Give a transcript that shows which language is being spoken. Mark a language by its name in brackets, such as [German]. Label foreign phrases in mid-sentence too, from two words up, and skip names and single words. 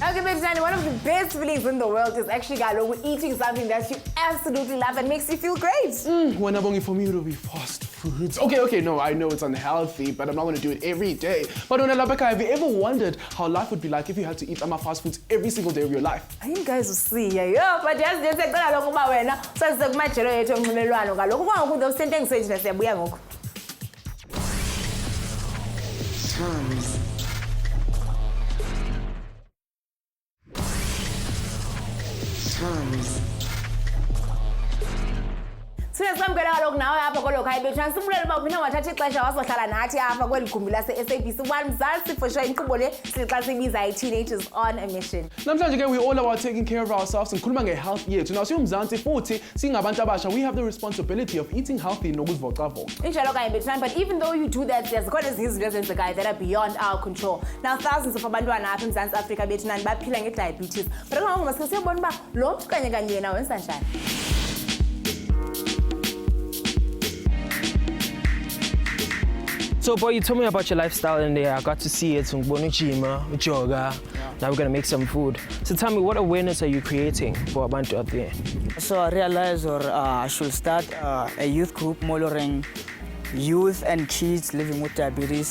[English] Okay, Betty, one of the best feelings in the world is actually eating something that you absolutely love and makes you feel great. When I'm only for me, it'll be fast foods. Okay, no, I know it's unhealthy, but I'm not going to do it every day. But Labeka, have you ever wondered how life would be like if you had to eat fast foods every single day of your life? You guys will see, yeah. But just say, TOMz. [Xhosa] Siyasamkela kaloku nawe apha kolo khaya bethu nasibulela uba uphinda wathatha ixesha wasohlala nathi apha kweli gumbi lase-SABC 1 Mzansi for sure inkqubo le sixa siyibiza Teenagers on a Mission. Namhlanje ke [English] we're all about taking care of ourselves and [Xhosa] ngikhuluma nge-health yethu. [English] Now [Xhosa] siyumzansi futhi singabantu abasha [English] we have the responsibility of eating healthy nokuzivocavoca. [Xhosa] Injalo kanye bethu, [English] but even though you do that, there's got [Xhosa] ezinye izinto ezenzekayo [English] that are beyond our control. Now thousands of [Xhosa] abantwana apha eMzantsi Afrika bethu nani baphila nge-diabetes. But ngoku masike siyobona uba lo mntu kanye kanye yena wenza njani. [English] So, boy, you told me about your lifestyle in there. I got to see it. Now we're gonna make some food. So tell me, what awareness are you creating for Abantu out there? So I realized I should start a youth group monitoring youth and kids living with diabetes.